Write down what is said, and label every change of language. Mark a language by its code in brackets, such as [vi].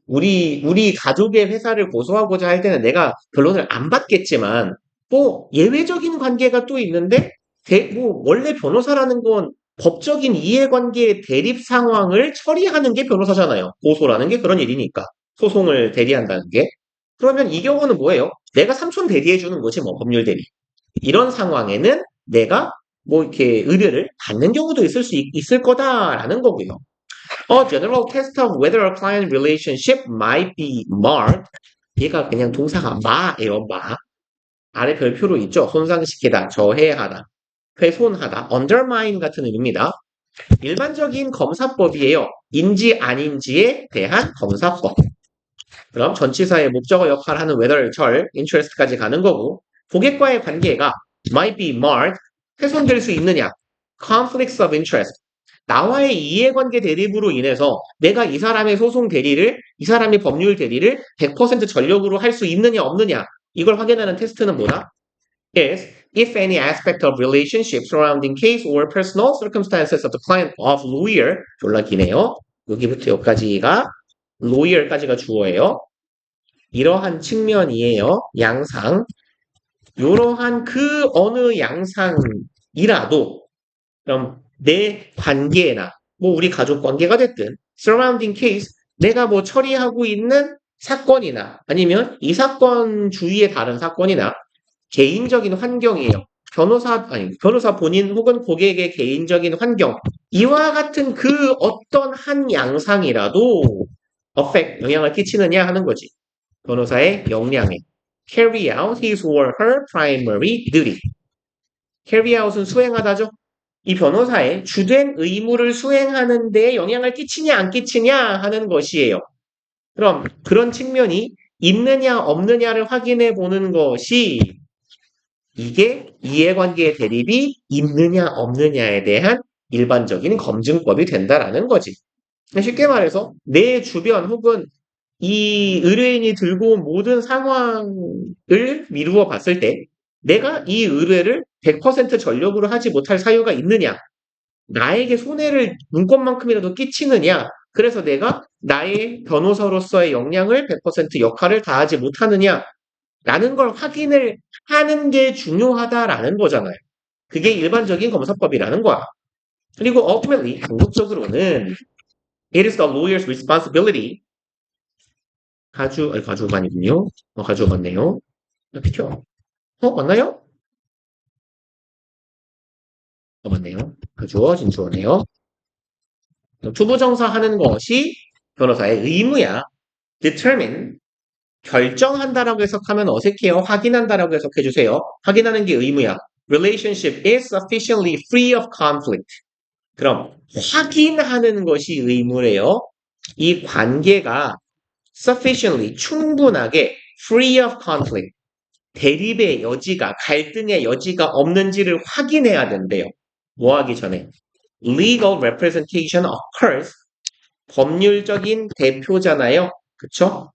[ko] 우리 가족의 회사를 고소하고자 할 때는 내가 변론을 안 받겠지만, 뭐, 예외적인 관계가 또 있는데, 원래 변호사라는 건 법적인 이해관계의 대립 상황을 처리하는 게 변호사잖아요. 고소라는 게 그런 일이니까. 소송을 대리한다는 게. 그러면 이 경우는 뭐예요? 내가 삼촌 대리해주는 거지, 뭐, 법률 대리. 이런 상황에는 내가 뭐, 이렇게 의뢰를 받는 경우도 있을 거다라는 거고요. [en] A general test of whether a client relationship might be marred. [ko] 얘가 그냥 동사가 마예요, 마. 아래 별표로 있죠. 손상시키다, 저해하다, 훼손하다, undermine 같은 의미입니다. 일반적인 검사법이에요. 인지 아닌지에 대한 검사법. 그럼 전치사의 목적어 역할을 하는 whether, 절, interest까지 가는 거고 고객과의 관계가 [en] might be marred, [ko] 훼손될 수 있느냐. [en] conflicts of interest. [ko] 나와의 이해관계 대립으로 인해서 내가 이 사람의 소송 대리를, 이 사람의 법률 대리를 100% 전력으로 할 수 있느냐 없느냐 이걸 확인하는 테스트는 뭐다? [en] is if any aspect of relationship surrounding case or personal circumstances of the client of lawyer [ko] 졸라 기네요. 여기부터 여기까지가 lawyer까지가 주어예요. 이러한 측면이에요. 양상. 이러한 그 어느 양상이라도 그럼 내 관계나 뭐 우리 가족 관계가 됐든 [en] surrounding case [ko] 내가 뭐 처리하고 있는 사건이나 아니면 이 사건 주위의 다른 사건이나 개인적인 환경이에요. 변호사 본인 혹은 고객의 개인적인 환경 이와 같은 그 어떤 한 양상이라도 affect 영향을 끼치느냐 하는 거지. 변호사의 역량에 [en] carry out his or her primary duty. [ko] carry out은 수행하다죠. 이 변호사의 주된 의무를 수행하는 데 영향을 끼치냐 안 끼치냐 하는 것이에요. 그럼 그런 측면이 있느냐 없느냐를 확인해 보는 것이 이게 이해관계의 대립이 있느냐 없느냐에 대한 일반적인 검증법이 된다라는 거지. 쉽게 말해서 내 주변 혹은 이 의뢰인이 들고 온 모든 상황을 미루어 봤을 때 내가 이 의뢰를 100% 전력으로 하지 못할 사유가 있느냐? 나에게 손해를 문건만큼이라도 끼치느냐? 그래서 내가 나의 변호사로서의 역량을 100% 역할을 다하지 못하느냐? 라는 걸 확인을 하는 게 중요하다라는 거잖아요. 그게 일반적인 검사법이라는 거야. [en] 그리고 ultimately [ko] 궁극적으로는 [en] it is the lawyer's responsibility [ko] 가주가 아니군요. 가주가 맞네요. 비켜. 맞나요? 맞네요. 가주어 진주어네요. 투부정사 하는 것이 변호사의 의무야. determine 결정한다라고 해석하면 어색해요. 확인한다라고 해석해 주세요. 확인하는 게 의무야. [en] relationship is sufficiently free of conflict. [ko] 그럼 확인하는 것이 의무래요. 이 관계가 sufficiently 충분하게 [en] free of conflict [ko] 대립의 여지가 갈등의 여지가 없는지를 확인해야 된대요. 뭐 하기 전에 [en] legal representation occurs [ko] 법률적인 대표잖아요. 그쵸?